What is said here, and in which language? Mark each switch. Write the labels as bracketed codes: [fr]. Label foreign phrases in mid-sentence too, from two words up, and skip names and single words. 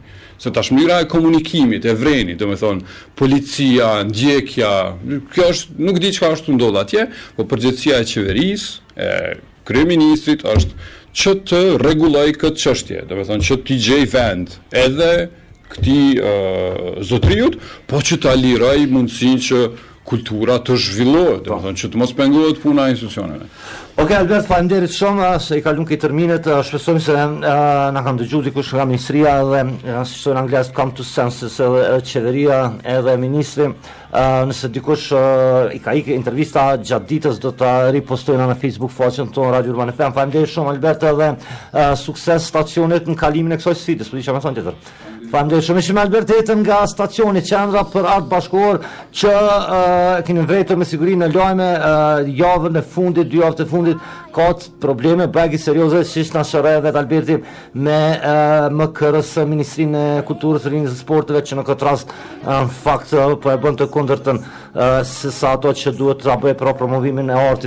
[sq] Se tash mënyra e komunikimit, e vrenit, do me thonë, policia, ndjekja, kjo është, nuk di çka është ndodh atje, po përgjegjësia e qeverisë, e kryeministrit është që të rregulloj këtë çështje, do me thonë që t'i gjej vend, edhe këtij zotriut, po që ta liroj mundësinë që kultura të zhvillohet, do të thonë që të mos pengohet puna e institucioneve. Okej, Albert, faleminderit shumë se i kalum këtë terminet, shpresojmë se na kanë dëgjuar dikush nga ministria dhe si thonë anglisht [en] come to senses [sq] edhe qeveria edhe ministri. Nëse dikush i ka ikë intervista gjatë ditës do ta ripostojnë në Facebook faqen tonë Radio Urban FM. Faleminderit shumë Albert edhe sukses stacionit në kalimin e kësaj sfide, s'po di çfarë më thonë tjetër. Faleminderit shumë. Ishim Albert Hetën nga stacioni Qendra për Art Bashkëkor që keni vërtetë me siguri në lajme javën e fundit, 2 javët e fundit ka probleme bagi serioze siç na shëroi vetë Alberti me MKRS, Ministrinë e Kulturës, Rinjës dhe Sporteve që në këtë rast në fakt po e bën të kundërtën se sa ato që duhet ta bëjë për promovimin e artit.